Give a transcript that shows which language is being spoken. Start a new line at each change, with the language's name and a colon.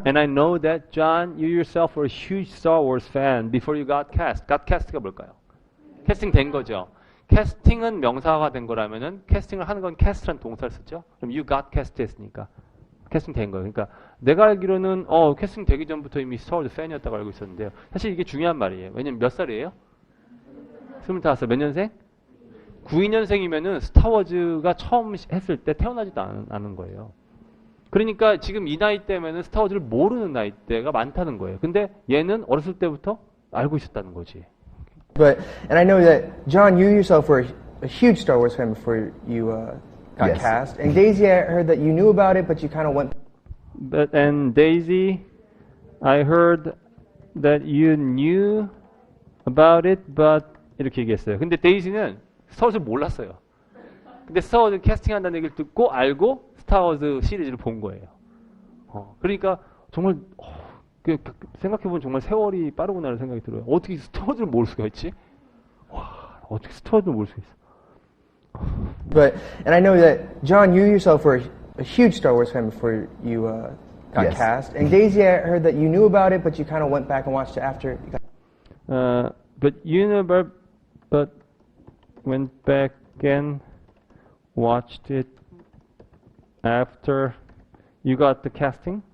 English: And I know that John, you yourself were a huge Star Wars fan before you got cast.
Korean: got cast가 뭘까요? 캐스팅 된 거죠. 캐스팅은 명사가 된 거라면은 캐스팅을 하는 건 cast라는 동사를 쓰죠. 그럼 you got cast 했으니까 캐스팅 된 거예요. 그러니까 내가 알기로는 캐스팅 되기 전부터 이미 스타워즈 팬이었다고 알고 있었는데요. 사실 이게 중요한 말이에요. 왜냐면 몇 살이에요? 25살. 몇 년생? 92년생이면은 스타워즈가 처음 했을 때 태어나지도 않은 거예요. 그러니까 지금 이 나이 때면은 스타워즈를 모르는 나이대가 많다는 거예요. 근데 얘는 어렸을 때부터 알고 있었다는 거지.
English: And I know that John, you yourself were a huge Star Wars fan before you got Yes. cast. And Daisy, I heard that you knew about it, but you kind of went. And Daisy, I heard that you knew about it, but
Korean: 이렇게 얘기했어요. 근데 데이지는 스타워즈를 몰랐어요. 근데 스타워즈 캐스팅한다는 얘기를 듣고 알고 스타워즈 시리즈를 본 거예요. 그러니까 정말 생각해보면 정말 세월이 빠르구나라는 생각이 들어요. 어떻게 스타워즈를 모를 수가 있지? 와, 어떻게 스타워즈를 모를 수가 있어?
English: And I know that John, you yourself were a huge Star Wars fan before you got Yes. cast. And Daisy, I heard that you knew about it, but you kind of went back and watched it after. You got. But went back and watched it after you got the casting.